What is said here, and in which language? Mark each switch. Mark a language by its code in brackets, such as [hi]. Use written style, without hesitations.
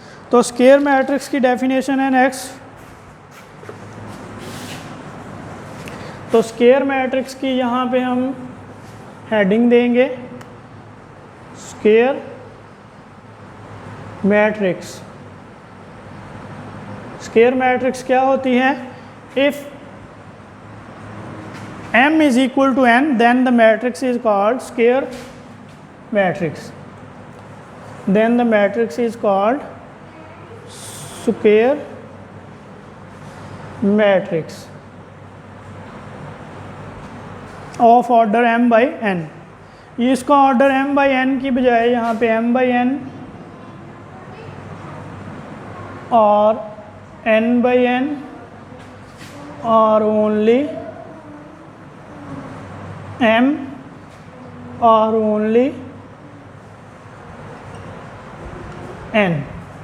[ur] تو square matrix کی definition ہے نیکسٹ. تو اسکوئر میٹرکس کی یہاں پہ ہم ہیڈنگ دیں گے اسکوئر میٹرکس. اسکوئر میٹرکس کیا ہوتی ہے؟ [en] if M is equal to N, then the matrix is called square matrix. Then the matrix is called square matrix of order m/n. [ur] یہ اس کا آرڈر m/n کی بجائے یہاں پہ m/n اور n/n اور only m اور only n.